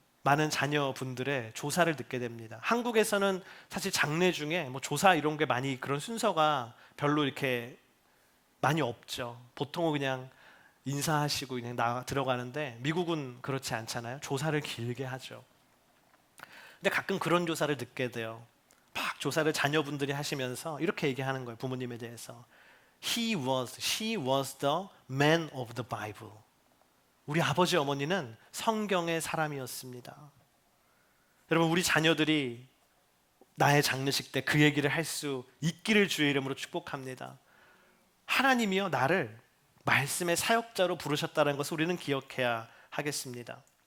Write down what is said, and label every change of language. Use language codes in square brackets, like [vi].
[ko] 많은 자녀분들의 조사를 듣게 됩니다. 한국에서는 사실 장례 중에 뭐 조사 이런 게 많이 그런 순서가 별로 이렇게 많이 없죠. 보통은 그냥 인사하시고 그냥 들어가는데 미국은 그렇지 않잖아요. 조사를 길게 하죠. 근데 가끔 그런 조사를 듣게 돼요. 막 조사를 자녀분들이 하시면서 이렇게 얘기하는 거예요. 부모님에 대해서. [en] she was the man of the Bible. [ko] 우리 아버지 어머니는 성경의 사람이었습니다. 여러분, 우리 자녀들이 나의 장례식 때 그 얘기를 할 수 있기를 주의 이름으로 축복합니다. 하나님이요 나를 말씀의 사역자로 부르셨다는 것을 우리는 기억해야 하겠습니다.